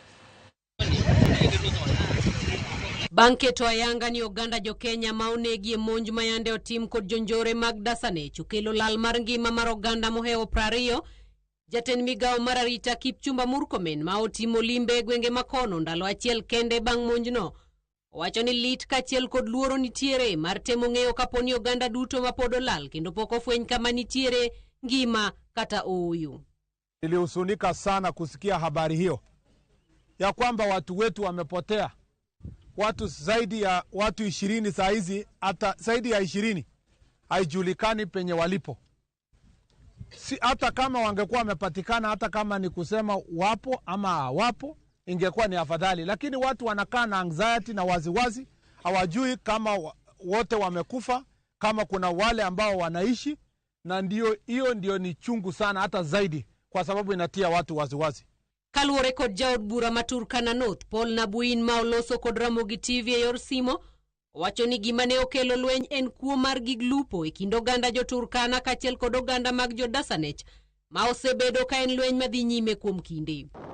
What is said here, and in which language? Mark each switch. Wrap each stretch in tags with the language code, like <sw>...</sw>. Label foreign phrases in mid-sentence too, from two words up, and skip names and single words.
<luo>Banketo ayanga ni oganda jo Kenya ma onegi e monj mayande otim kod jonjore mag Dasanech okelo lal mar ngima mar oganda moheo 20. Jatend migao mar arita Kipchumba Murkomen ma otimo limbe e gwenge makono ndalo achiel kende bang' monjno owacho ni lit kaachiel kod luoro nitiere mar temo ng'eyo kaponi oganda duto mapod olal kendo pok ofweny kama nitiere ngima kata uyu.</luo> <sw>Nilihuzunika sana kusikia habari hiyo ya kwamba watu wetu wamepotea. Watu zaidi ya watu 20 saa hizi, hata zaidi ya 20 haijulikani penye walipo. Si hata kama wangekuwa wamepatikana, hata kama ni kusema wapo ama wapo, ingekuwa ni afadhali, lakini watu wanakaa na anxiety na waziwazi, hawajui kama wote wamekufa, kama kuna wale ambao wanaishi, na hiyo ndio ni chungu sana hata zaidi kwa sababu inatia watu waziwazi.</sw> <luo>Kaluore kod jaod bura ma Turkana North Paul Nabuin ma oloso kod Ramogi TV e yor simo wacho ni gima ne okelo lweny en kuo mar gig lupo e kind oganda jo Turkana kaachiel kod oganda mag jo Dasanech ma osebedo ka en lweny madhi nyime kuom kinde.</luo>